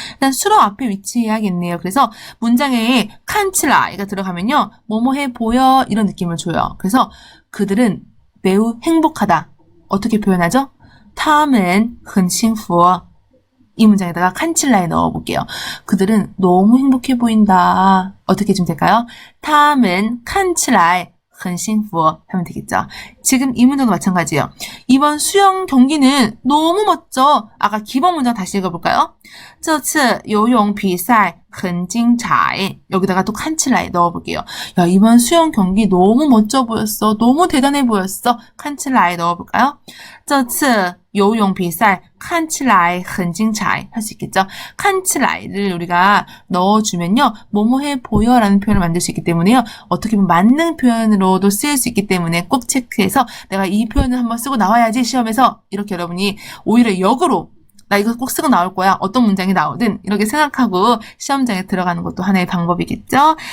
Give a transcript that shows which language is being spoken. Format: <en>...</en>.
<ko>일단 수로 앞에 위치해야겠네요. 그래서 문장에 칸치라이가 들어가면요. 뭐뭐해 보여 이런 느낌을 줘요. 그래서 그들은 매우 행복하다. 어떻게 표현하죠?</ko> <zh>他们很幸福</zh> <ko>이 문장에다가 칸칠라에 넣어볼게요. 그들은 너무 행복해 보인다. 어떻게 좀 될까요?</ko> <zh>他们看起来很幸福</zh> <ko>하면 되겠죠. 지금 이 문장도 마찬가지예요. 이번 수영 경기는 너무 멋져. 아까 기본 문장 다시 읽어볼까요?</ko> <zh>这次游泳比赛很精彩.</zh> <ko>여기다가 또 칸칠라에 넣어볼게요. 야, 이번 수영 경기 너무 멋져 보였어. 너무 대단해 보였어. 칸칠라에 넣어볼까요?</ko> <zh>这次游泳比赛看起来很精彩.</zh> <ko>할 수 있겠죠? 칸칠라이를 우리가 넣어주면요. 뭐뭐해 보여 라는 표현을 만들 수 있기 때문에요. 어떻게 보면 만능 표현으로도 쓰일 수 있기 때문에 꼭 체크해서 내가 이 표현을 한번 쓰고 나와야지 시험에서 이렇게 여러분이 오히려 역으로 나 이거 꼭 쓰고 나올 거야. 어떤 문장이 나오든 이렇게 생각하고 시험장에 들어가는 것도 하나의 방법이겠죠.</ko>